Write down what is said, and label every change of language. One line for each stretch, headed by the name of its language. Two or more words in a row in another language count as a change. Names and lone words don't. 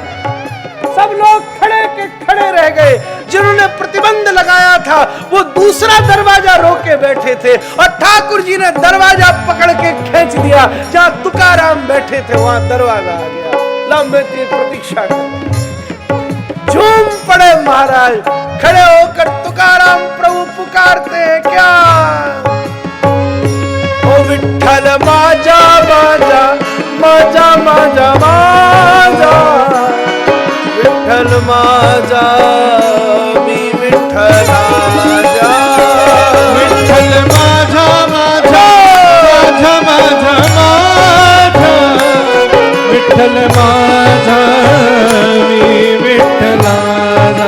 Hindi: सब लोग खड़े के खड़े रह गए, जिन्होंने प्रतिबंध लगाया था वो दूसरा दरवाजा रोके बैठे थे, और ठाकुर जी ने दरवाजा पकड़ के खींच दिया। जहां तुकाराम बैठे थे वहां दरवाजा आ गया। लंबे की प्रतीक्षा कर, झूम पड़े महाराज, खड़े होकर तुकाराम प्रभु पुकारते हैं, क्या
Marathi: ओ विठ्ठल माजा माजा माजा माजा माजा, विठ्ठल माजा मी विठ्ठला जा, विठ्ठल माझा माझा माझा माझा माझा, विठ्ठल माझा मी विठ्ठला जा।